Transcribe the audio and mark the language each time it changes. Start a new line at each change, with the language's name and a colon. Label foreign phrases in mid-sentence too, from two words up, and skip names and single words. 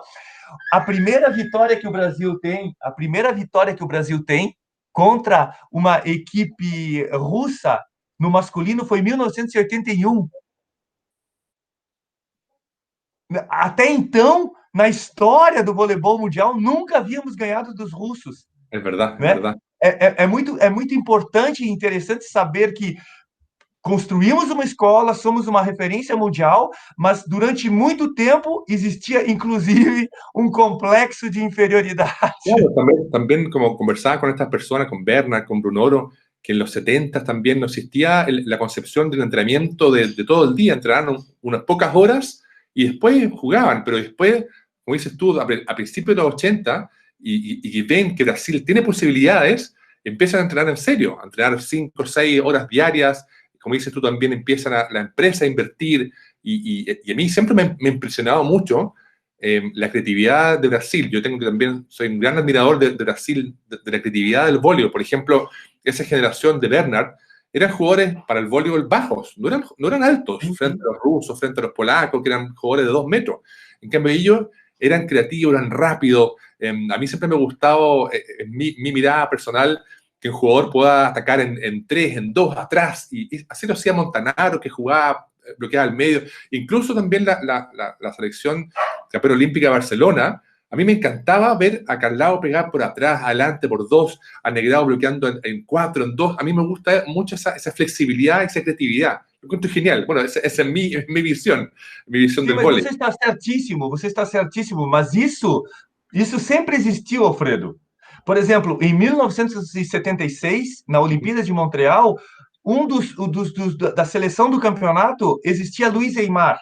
Portuguese: A primeira vitória que o Brasil tem contra uma equipe russa no masculino foi em 1981. Até então, na história do voleibol mundial, nunca havíamos ganhado dos russos,
Spanish: es verdad, es
Portuguese: né?
Spanish: verdad.
Portuguese: É muito importante e interessante saber que construímos uma escola, somos uma referência mundial, mas durante muito tempo existia, inclusive, um complexo de inferioridade.
Spanish: Claro, también como conversaba con estas personas, con Bernard, con Brunoro, que en los 70 también no existía la concepción del entrenamiento de todo el día, entrenaban unas pocas horas y después jugaban, pero después, como dices tú, a principios de los 80 y ven que Brasil tiene posibilidades, empiezan a entrenar en serio, a entrenar 5 o 6 horas diarias, como dices tú también empiezan la empresa a invertir y a mí siempre me ha impresionado mucho la creatividad de Brasil. Yo tengo que también, soy un gran admirador de Brasil, de la creatividad del voleibol. Por ejemplo, esa generación de Bernard eran jugadores para el voleibol bajos, no eran altos
Portuguese: Sim,
Spanish: frente
Portuguese: sim.
Spanish: a los rusos, frente a los polacos, que eran jugadores de 2 metros. En cambio, ellos eran creativos, eran rápidos. A mí siempre me ha gustado, en mi mirada personal, que un jugador pueda atacar en 3, en 2, atrás. Y así lo hacía Montanaro, que jugaba, bloqueaba al medio. Incluso también la selección campeona olímpica de Barcelona, A mí me encantaba ver a Carlao pegar por atrás, adelante, por dos, a Negrao bloqueando en cuatro, en dos. A mí me gusta mucho essa flexibilidad,
Portuguese: essa criatividade.
Spanish: Lo encuentro genial. Bueno,
Portuguese: essa é minha visão Sim, do mas vôlei. você está certíssimo, mas isso sempre existiu, Alfredo. Por exemplo, em 1976, na Olimpíada de Montreal, da seleção do campeonato existia Luiz Aymar.